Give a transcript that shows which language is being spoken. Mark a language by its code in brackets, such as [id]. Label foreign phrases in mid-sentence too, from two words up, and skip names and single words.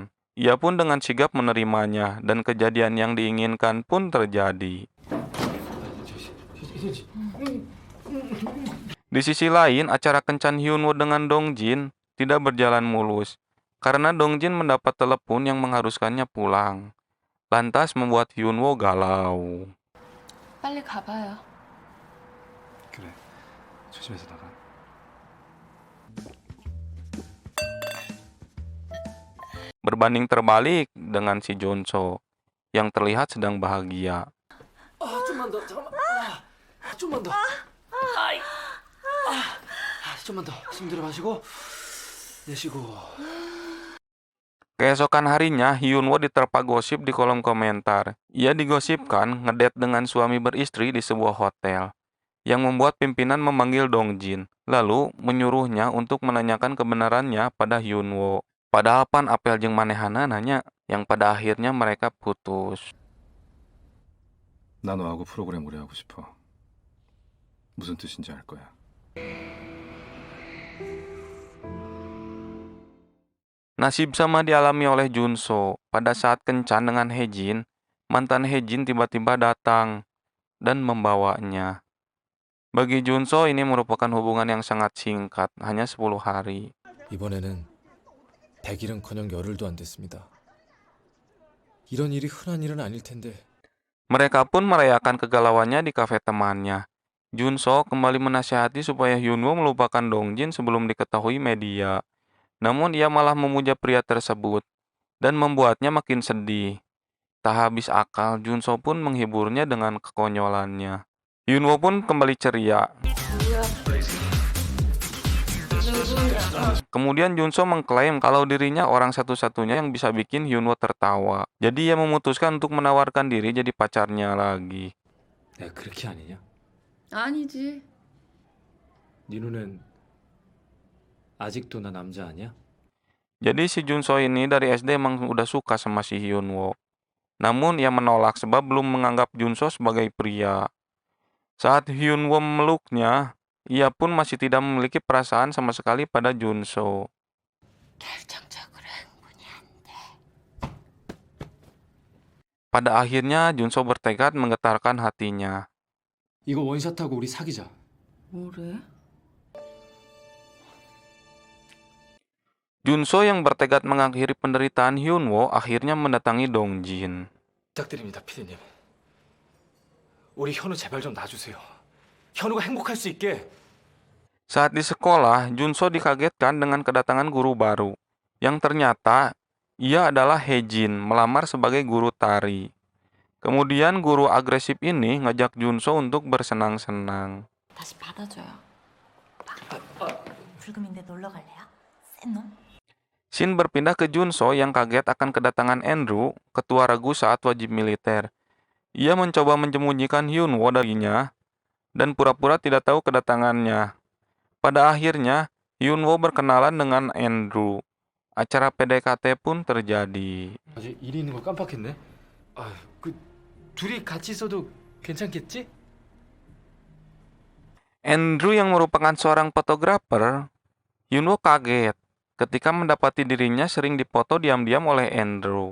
[id] Ia pun dengan sigap menerimanya, dan kejadian yang diinginkan pun terjadi. Di sisi lain, acara kencan Hyunwoo dengan Dongjin tidak berjalan mulus, karena Dongjin mendapat telepon yang mengharuskannya pulang. Lantas membuat Hyunwoo galau. [ko] 빨리 가봐요. 그래. 조심해서 나가. [id] Berbanding terbalik dengan si Junso, yang terlihat sedang bahagia. [ko] 좀만 더 잠깐만. 좀만 더. 좀만 더. 숨 들여 마시고 내쉬고. [id] Keesokan harinya, Hyunwoo diterpa gosip di kolom komentar. Ia digosipkan ngedate dengan suami beristri di sebuah hotel, yang membuat pimpinan memanggil Dongjin, lalu menyuruhnya untuk menanyakan kebenarannya pada Hyunwoo. Padahal [su] pan apel jeung manehana nanya, [id] yang pada akhirnya mereka putus. [ko] 나 너하고 프로그램 오래 하고 싶어. 무슨 뜻인지 알 거야. [id] Nasib sama dialami oleh Junso. Pada saat kencan dengan Haejin, mantan Haejin tiba-tiba datang dan membawanya. Bagi Junso ini merupakan hubungan yang sangat singkat, hanya 10 hari. [ko] 이번에는 100일은커녕 열흘도 안 됐습니다. 이런 일이 흔한 일은 아닐 텐데. [id] Mereka pun merayakan kegalauannya di kafe temannya. Junso kembali menasihati supaya Hyunwoo melupakan Dongjin sebelum diketahui media. Namun ia malah memuja pria tersebut dan membuatnya makin sedih. Tak habis akal, Junso pun menghiburnya dengan kekonyolannya. Hyunwoo pun kembali ceria. Kemudian Junso mengklaim kalau dirinya orang satu-satunya yang bisa bikin Hyunwoo tertawa. Jadi ia memutuskan untuk menawarkan diri jadi pacarnya lagi. [ko] 내가 그렇게 아니냐? 아니지. 네 눈엔 아직도 나 남자 아니야? [id] Jadi si Junso ini dari SD emang udah suka sama si Hyunwoo. Namun ia menolak sebab belum menganggap Junso sebagai pria. Saat Hyunwoo memeluknya, ia pun masih tidak memiliki perasaan sama sekali pada Junso. Pada akhirnya Junso bertekad menggetarkan hatinya. [ko] 이거 원샷하고 우리 사귀자. 뭐래? [id] Junso yang bertekad mengakhiri penderitaan Hyunwoo akhirnya mendatangi Dongjin. [ko] 부탁드립니다, 피디님. 우리 현우 제발 좀 놔주세요. 현우가 행복할 수 있게. [id] Saat di sekolah, Junso dikagetkan dengan kedatangan guru baru, yang ternyata ia adalah Haejin melamar sebagai guru tari. Kemudian guru agresif ini ngajak Junso untuk bersenang-senang. [ko] 다시 받아줘요. 불금인데 놀러 갈래요? 센 놈? [id] Shin berpindah ke Junso yang kaget akan kedatangan Andrew, ketua regu saat wajib militer. Ia mencoba menyembunyikan Hyunwoo darinya dan pura-pura tidak tahu kedatangannya. Pada akhirnya, Hyunwoo berkenalan dengan Andrew. Acara PDKT pun terjadi. [ko] 아직 일이 있는 걸 깜빡했네. 그 둘이 같이 있어도 괜찮겠지? [id] Andrew yang merupakan seorang fotografer, Hyunwoo kaget ketika mendapati dirinya sering dipoto diam-diam oleh Andrew.